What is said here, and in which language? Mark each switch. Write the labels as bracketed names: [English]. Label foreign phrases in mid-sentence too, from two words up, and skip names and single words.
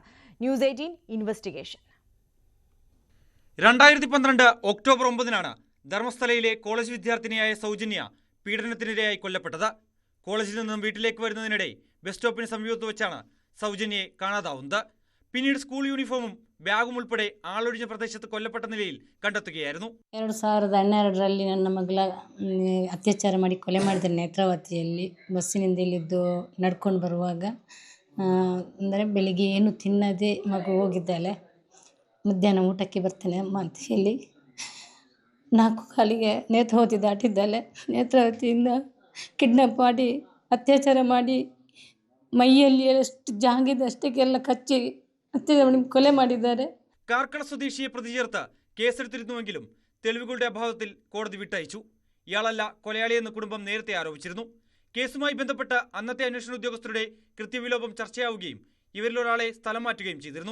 [Malayalam] ന്യൂസ് 18 ഇൻവെസ്റ്റിഗേഷൻ. 2012 ഒക്ടോബർ 9 ധർമ്മസ്ഥലയിലെ കോളേജ് വിദ്യാർത്ഥിനിയായ സൗജന്യ പീഡനത്തിനിരയായി കൊല്ലപ്പെട്ടത്. കോളേജിൽ നിന്നും വീട്ടിലേക്ക് വരുന്നതിനിടെ ബസ് സ്റ്റോപ്പിന് സമീപത്ത് വെച്ചാണ് സൗജന്യയെ കാണാതാവുന്നത്. പിന്നീട് സ്കൂൾ യൂണിഫോമും ಬ್ಯಾಗು ಉൾപ്പെടെ ആളൊഴിഞ്ഞ പ്രദേശത്ത് കൊല്ലപ്പെട്ട നിലയിൽ കണ്ടെത്തുകയായിരുന്നു. [Kannada] 2012ರಲ್ಲಿ ನನ್ನ ಮಗಳ ಅತ್ಯಾಚಾರ ಮಾಡಿ ಕೊಲೆ ಮಾಡಿದ ನೇತ್ರಾವತಿಯಲ್ಲಿ ಬಸ್ಸಿನಿಂದ ಇಲ್ಲಿದ್ದು ನಡ್ಕೊಂಡು ಬರುವಾಗ ಅಂದರೆ ಬೆಳಿಗ್ಗೆ ಏನು ತಿನ್ನದೆ ಮಗು ಹೋಗಿದ್ದಾಳೆ. ಮಧ್ಯಾಹ್ನ ಊಟಕ್ಕೆ ಬರ್ತೇನೆ ಅಮ್ಮ ಅಂತ ಹೇಳಿ 4 ಕಾಲಿಗೆ ನೇತ್ರಾವತಿ ದಾಟಿದ್ದಾಳೆ. ನೇತ್ರಾವತಿಯಿಂದ ಕಿಡ್ನಾಪ್ ಮಾಡಿ ಅತ್ಯಾಚಾರ ಮಾಡಿ ಮೈಯಲ್ಲಿ ಎಷ್ಟು ಜಾಗಿದಷ್ಟಕ್ಕೆಲ್ಲ ಕಚ್ಚಿ കൊല ಮಾಡಿದ್ದಾರೆ. [Malayalam] കാർക്കട സ്വദേശിയെ പ്രതി ചേർത്ത് കേസെടുത്തിരുന്നുവെങ്കിലും തെളിവുകളുടെ അഭാവത്തിൽ കോടതി വിട്ടയച്ചു. ഇയാളല്ല കൊലയാളിയെന്ന് കുടുംബം നേരത്തെ ആരോപിച്ചിരുന്നു. കേസുമായി ബന്ധപ്പെട്ട് അന്നത്തെ അന്വേഷണ ഉദ്യോഗസ്ഥരുടെ കൃത്യവിലോപം ചർച്ചയാവുകയും ഇവരിലൊരാളെ സ്ഥലം മാറ്റുകയും ചെയ്തിരുന്നു.